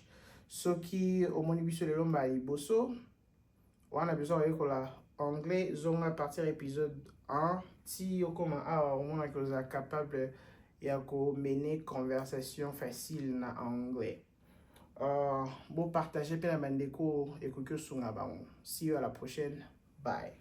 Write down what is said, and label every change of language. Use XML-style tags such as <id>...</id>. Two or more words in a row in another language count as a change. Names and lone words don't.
<ln>Soki omoni biso lelo mbali boso wana besoin yekola anglais zonga</ln> <fr>à partir épisode 1</fr> <ln>ti okoma awa omona</ln> <fr>que vous êtes capable</fr> <ln>ya ko mener</ln> <fr>conversation facile</fr> <ln>na anglais.</ln> <fr>Bon partager</fr> <ln>pe na bandeko ekoki sunga bango.</ln> <en>See you</en> <fr>à la prochaine. Bye.</fr>